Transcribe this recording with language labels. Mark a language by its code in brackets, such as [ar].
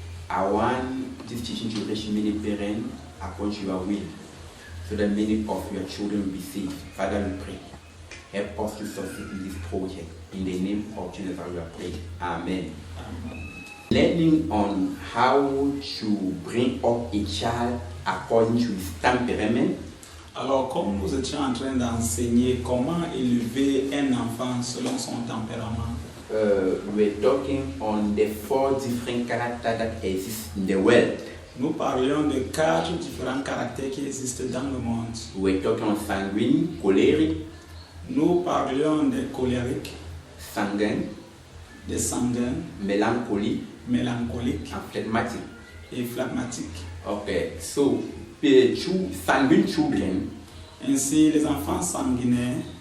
[en] I want this teaching to reach many parents according to your will, so that many of your children will be saved. Father, we pray. Help us to succeed in this project. In the name of Jesus, we are praying. Amen. Learning on how to bring up a child according to his temperament. [fr] Alors, comme nous étions en train d'enseigner comment élever un enfant selon son tempérament, [en] We're talking on the 4 different characters that exist in the world. [fr] nous parlions de 4 différents caractères qui existent dans le monde. [en] We're talking on sanguine, colérique, [fr] Nous parlions des colériques, sanguin, des sanguins, mélancolique, mélancoliques [en] and phlegmatic. [fr] et phlegmatiques. [en] Okay, so sanguine children [fr] Ainsi, les enfants sanguinaires